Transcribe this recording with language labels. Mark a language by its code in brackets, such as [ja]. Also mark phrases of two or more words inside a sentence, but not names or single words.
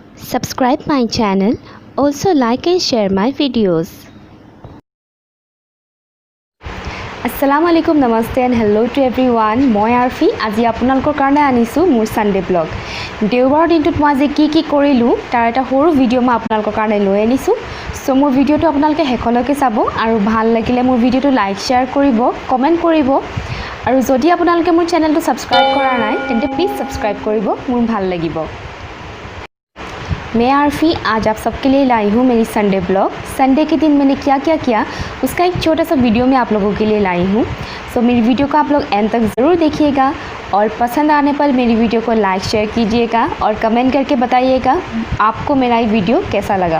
[en] Subscribe my channel. Also like and share my videos. [ar] السلام عليكم, [en] namaste and hello to everyone. [as] Moi Arfi আজি আপোনালোকৰ কাৰণে আনিছো মোৰ [en] Sunday blog. [as] দেওবাৰ দিনটোত মই আজি কি কৰিলো তাৰ এটা সৰু ভিডিও মই আপোনালোকৰ কাৰণে লৈ আনিছো। সো মোৰ ভিডিওটো আপোনালোকে হেকলৈকে চাব আৰু ভাল লাগিলে মোৰ ভিডিওটো [en] like share [as] কৰিব, কমেন্ট কৰিব আৰু যদি আপোনালোকে মোৰ চেনেলটো সাবস্ক্ৰাইব কৰা নাই তেন্তে [en] please subscribe [as] কৰিব, মোৰ ভাল লাগিব। [hi] मैं आरफी आज आप सबके लिए लाई हूँ मेरी [en] Sunday blog. [hi] संडे के दिन मैंने क्या क्या किया उसका एक छोटा सा वीडियो मैं आप लोगों के लिए लाई हूँ। सो मेरी वीडियो को आप लोग एंड तक ज़रूर देखिएगा और पसंद आने पर मेरी वीडियो को [en] like share [hi] कीजिएगा और कमेंट करके बताइएगा आपको मेरा ये वीडियो कैसा लगा।